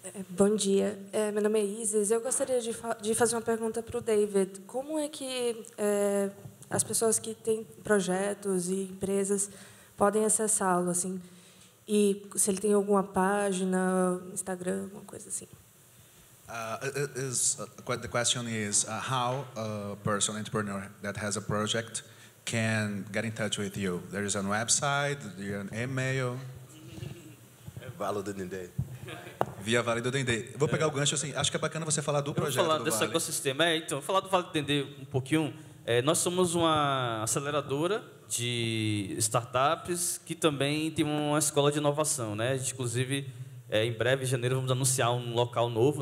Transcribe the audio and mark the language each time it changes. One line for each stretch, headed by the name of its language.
Portuguese: Bom dia, meu nome é Isis. Eu gostaria de fazer uma pergunta para o David. Como é que as pessoas que têm projetos e empresas podem acessá-lo, assim? E se ele tem alguma página, Instagram, alguma coisa assim?
English: The question is how a person, entrepreneur that has a project can get in touch with you. There is a website, an email.
Portuguese: Vale do Dendê. Via Vale do Dendê. Vou pegar o gancho assim. Acho que é bacana você falar do projeto. Vou falar do desse Vale. ecossistema. Então, falar do Vale do Dendê um pouquinho. Nós somos uma aceleradora de startups que também tem uma escola de inovação, né? A gente, inclusive, em breve, em janeiro, vamos anunciar um local novo.